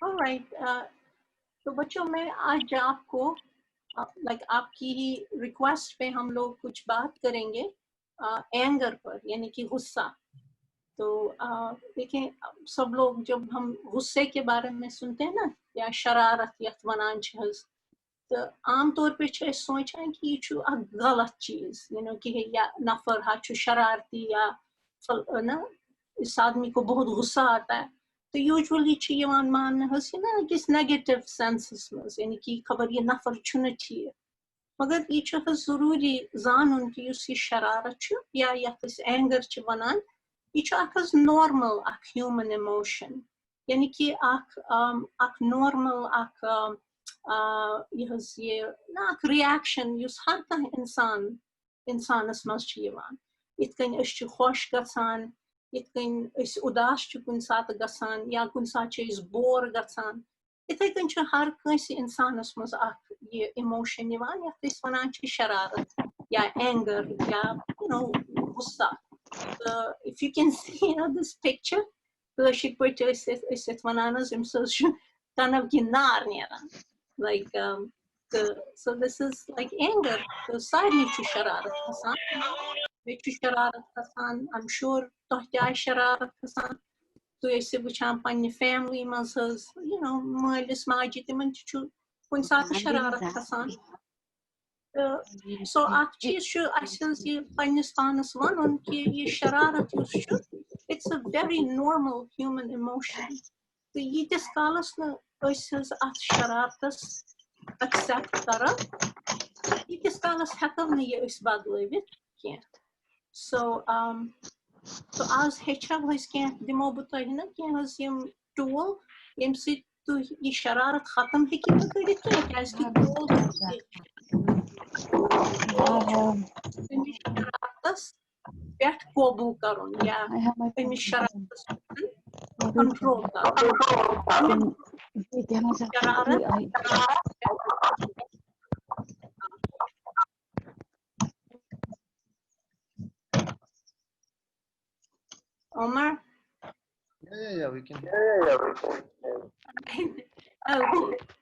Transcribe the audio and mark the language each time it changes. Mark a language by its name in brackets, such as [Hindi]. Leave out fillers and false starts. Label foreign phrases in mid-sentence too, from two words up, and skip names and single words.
[English] Alright, [Hindi] तो बच्चों मैं आज आपको आपकी ही रिक्वेस्ट पे हम लोग कुछ बात करेंगे एंगर पर, यानी कि गुस्सा। तो देखें, सब लोग जब हम गुस्से के बारे में सुनते हैं ना, या शरारत [Kashmiri] यथ वनान छ हज, [Hindi] तो आम तौर पे [Kashmiri] सोचान कि ये छु अक गलत चीज, कि या नफर हा छु शरारती, या ना [Hindi] इस आदमी को बहुत गुस्सा आता है, [Kashmiri] तो यूजुअली मान ना किस [English] negative senses [Kashmiri] में, [Hindi] यानी कि [Kashmiri] खबर ये नफर छु ठीक, मगर ये जरूरी जानन कि ये शरारत या एंगर वनान, ये [English] normal human emotion, [Hindi] यानी कि [Kashmiri] नॉर्मल ये ना रिएक्शन हर कह इंसानस मज इत कन खुश गसान, इत कन उदास कुन सात गसान, या कुन सात बोर गसान, इथे कन हर कंस इंसानस मज ये इमोशन यथ वनान शरारत या एंगर या गुस्सा। [English] If you can see this picture, [Kashmiri] kashir put वनान तनव गिनार नेरान, [English] like so this is like anger, so [Kashmiri] सारी शरारत गसान, शरारत गसान, [English] I'm sure [Kashmiri] तोह शरारत गसान, तो वुचान पन्ने फैमिली मज, मालिस माजि तिमन कुन सात शरारत गसान। सो अख चीज ये पन्निस पानस वनुन कि ये शरारत [English] it's a very normal human emotion, [Kashmiri] तो यीतिस कालस न अथ शरारतस accept करा, यीतिस कालस हेकव न ये बदलवित कह। So आज हेचव कह दिमो बह तुह ना कह टूल यम तुह ये शरारत खत्म हेकिव न करित कह शरारतस पे काबू करुन या अमिस शरारतस कंट्रोल करुन। [English] Omar? Yeah, we can. Okay.